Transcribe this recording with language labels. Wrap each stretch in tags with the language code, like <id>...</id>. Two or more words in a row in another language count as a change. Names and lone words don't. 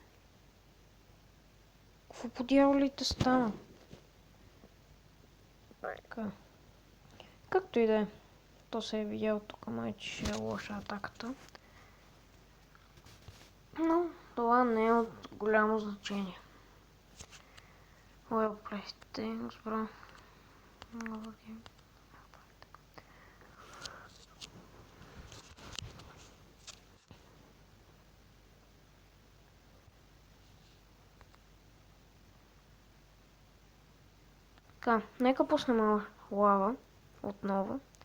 <bg>Какво по дяволите стана? Така. Както и да е. То се е видял тук, май, че ще е лоша атаката. Но това не е от голямо значение.</bg> <en>Well played, thanks, bro.</en> <bg>Така, нека пуснем лава отново.</bg>